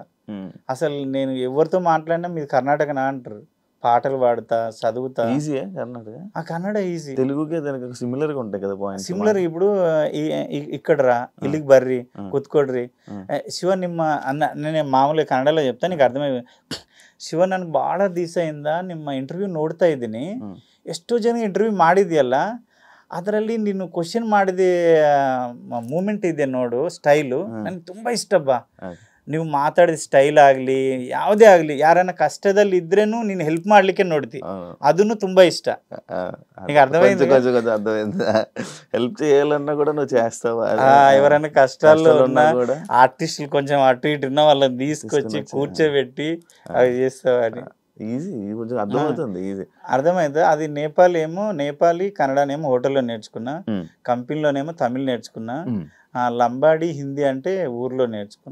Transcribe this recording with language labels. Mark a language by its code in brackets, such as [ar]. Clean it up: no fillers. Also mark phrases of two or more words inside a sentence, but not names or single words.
[te] అసలు నేను ఎవరితో మాట్లాడినా మీది కర్ణాటకనా అంటారు. పాటలు పాడుతా, చదువుతా. ఈజీయా కర్ణాటక? ఆ కన్నడ ఈజీ. తెలుగుకే దానికి సిమిలర్గా ఉంటాయి కదా పాయింట్స్. సిమిలర్ ఇప్పుడు ఇక్కడ రా, [kn] ಇಲ್ಲಿಗೆ ಬರ್ರಿ, ಕುತ್ಕೊಳ್ರಿ, ಶಿವ ನಿಮ್ಮ ಅಣ್ಣ. [te] నేను మామూలుగా ಕನ್ನಡలో చెప్తా నీకు ಅರ್ಥಮೈ. [kn] ಶಿವ ನನಗೆ ಭಾಳ ದಿವಸ ಇಂದ ನಿಮ್ಮ ಇಂಟರ್ವ್ಯೂ ನೋಡ್ತಾ ಇದ್ದೀನಿ. ಎಷ್ಟೋ ಜನ ಇಂಟರ್ವ್ಯೂ ಮಾಡಿದ್ಯಲ್ಲ, ಅದರಲ್ಲಿ ನೀನು ಕ್ವಶನ್ ಮಾಡಿದ ಮೂಮೆಂಟ್ ಇದೆ ನೋಡು, ಸ್ಟೈಲು ನನಗೆ ತುಂಬ ಇಷ್ಟಪ್ಪ. ನೀವು ಮಾತಾಡಿದ ಸ್ಟೈಲ್ ಆಗಲಿ ಯಾವುದೇ ಆಗಲಿ ಯಾರನ್ನ ಕಷ್ಟದಲ್ಲಿ ಇದ್ರೇನು ನೀನು ಹೆಲ್ಪ್ ಮಾಡ್ಲಿಕ್ಕೆ ನೋಡ್ತಿ, ಅದನ್ನು ತುಂಬಾ ಇಷ್ಟ. [te] ಈಗ ಅರ್ಥమైంది, హెల్ప్ చేయాలన్నా కూడా నువ్వు చేస్తావా? ఎవరైనా కష్టాల్లో ఉన్న ఆర్టిస్టులు కొంచెం అటు ఇటు ఉన్న వాళ్ళని తీసుకొచ్చి కూర్చోబెట్టి అవి చేస్తావా అని. ఈజీ, కొంచెం అర్థమవుతుంది, ఈజీ అర్థమైంది. అది నేపాలీ కన్నడనేమో హోటల్లో నేర్చుకున్నా, కంపెనీలోనేమో తమిళ్ నేర్చుకున్నా, లంబాడి హిందీ అంటే ఊర్లో నేర్చుకున్నా.